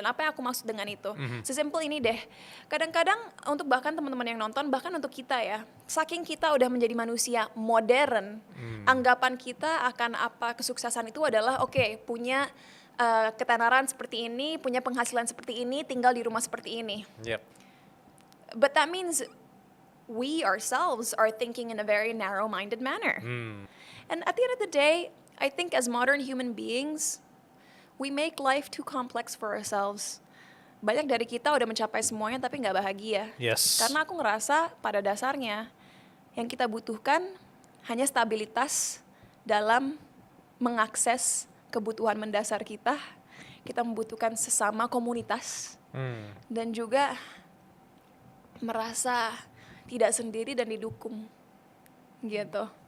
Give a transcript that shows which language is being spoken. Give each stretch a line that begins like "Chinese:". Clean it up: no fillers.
Indonesian: Dan apa yang aku maksud dengan itu? Sesimpel ini deh. Kadang-kadang untuk bahkan teman-teman yang nonton, bahkan untuk kita ya, saking kita udah menjadi manusia modern, anggapan kita akan apa kesuksesan itu adalah punya ketenaran seperti ini, punya penghasilan seperti ini, tinggal di rumah seperti ini.
English: Yep. But that means we ourselves are thinking in a very narrow-minded manner. And at the end of the day, I think as modern human beings, we make life too complex for ourselves.
Indonesian: Banyak dari kita udah mencapai semuanya tapi nggak bahagia.
English: Yes.
Indonesian: Karena aku ngerasa pada dasarnya yang kita butuhkan hanya stabilitas dalam mengakses kebutuhan mendasar kita. Kita membutuhkan sesama komunitas dan juga merasa tidak sendiri dan didukung, gitu.